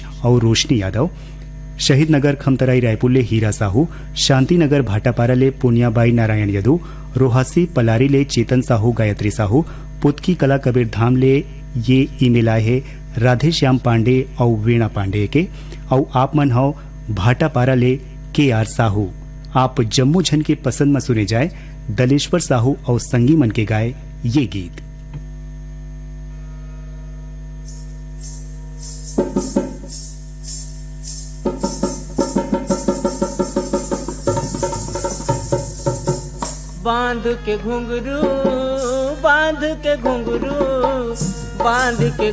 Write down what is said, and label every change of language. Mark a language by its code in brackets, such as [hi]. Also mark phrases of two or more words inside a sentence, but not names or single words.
[hne] और रोशनी यादव शहीद नगर खमतराई रायपुर ले हीरा साहू शांतिनगर भाटापारा ले पुनियाबाई नारायण यदु रोहासी पलारी ले चेतन साहू गायत्री साहू पुतकी कला कबीर धाम ले ये ईमेल आए है राधे श्याम पांडे और वीणा पांडे के और आप मन हो भाटापारा ले के आर साहू आप जम्मू झन के पसंद में सुने जाए दलेश्वर साहू और संगी मन के गाए ये गीत। बांध के घुंघरू बांध के घुंघरू बांध के